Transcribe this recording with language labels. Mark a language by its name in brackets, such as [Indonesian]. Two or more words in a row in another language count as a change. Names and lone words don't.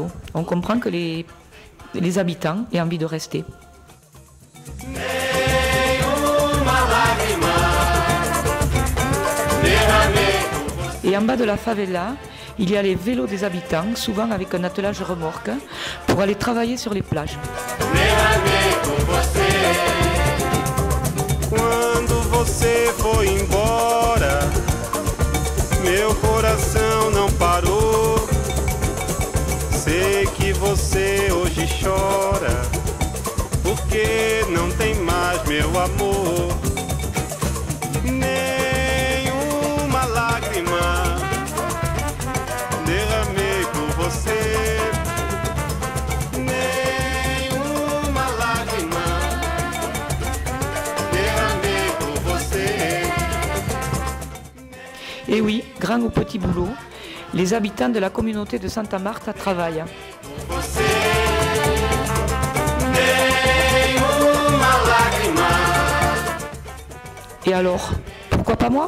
[French] On comprend que les habitants aient envie de rester. Et en bas de la favela, il y a les vélos des habitants, souvent avec un attelage remorque, pour aller travailler sur les plages. [Portuguese] Quando você foi embora, meu coração não parou. Sei que você hoje chora, porque não tem mais meu amor. Nenhuma lágrima derramei por você. Nenhuma lágrima derramei por você. [French] Et oui, grand ou petit boulot, les habitants de la communauté de Santa Marta travaillent. Et alors, pourquoi pas moi?